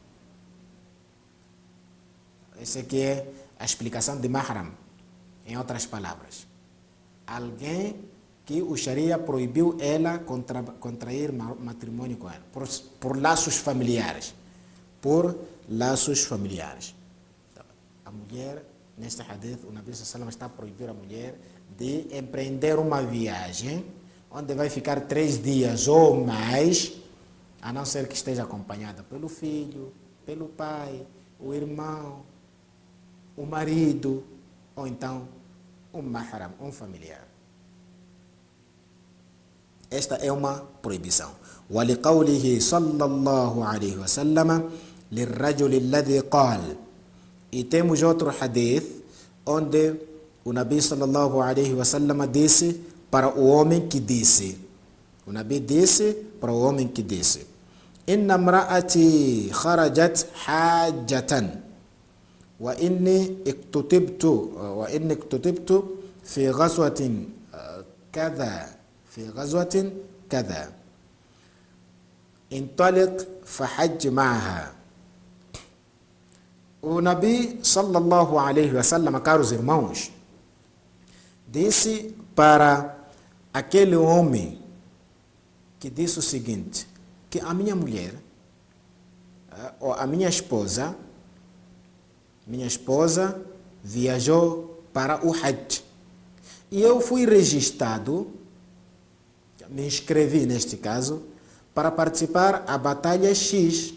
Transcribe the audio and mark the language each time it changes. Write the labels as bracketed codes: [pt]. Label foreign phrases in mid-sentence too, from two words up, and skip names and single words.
[pt] Essa aqui é a explicação de mahram, em outras palavras. Alguém que o Sharia proibiu ela contrair matrimônio com ela, por laços familiares. Por laços familiares. Então, a mulher, neste hadith, o Nabi [ar] صلى الله عليه وسلم [pt] está proibindo a mulher de empreender uma viagem onde vai ficar 3 dias ou mais, a não ser que esteja acompanhada pelo filho, pelo pai, o irmão, o marido, ou então um mahram, um familiar. Esta é uma proibição. [ar] وَلِقَوْلِهِ صَلَّى اللَّهُ عَلَيْهِ وَسَلَّمَ لِلرَّجُلِ الَّذِي قَالَ. [pt] E temos outro hadith onde o Nabi [ar] صلى الله عليه وسلم [pt] disse para o homem que disse. O Nabi disse para o homem que disse: [ar] إن امرأتي خرجت حاجة وإني اكتتبت في غزوة كذا في غزوة كذا انطلق فحج معها. [pt] O Nabi [ar] صلى الله عليه وسلم, [pt] caros irmãos, disse para aquele homem que disse o seguinte, que a minha mulher, ou a minha esposa viajou para o Hajj e eu fui registrado, me inscrevi neste caso, para participar da batalha X.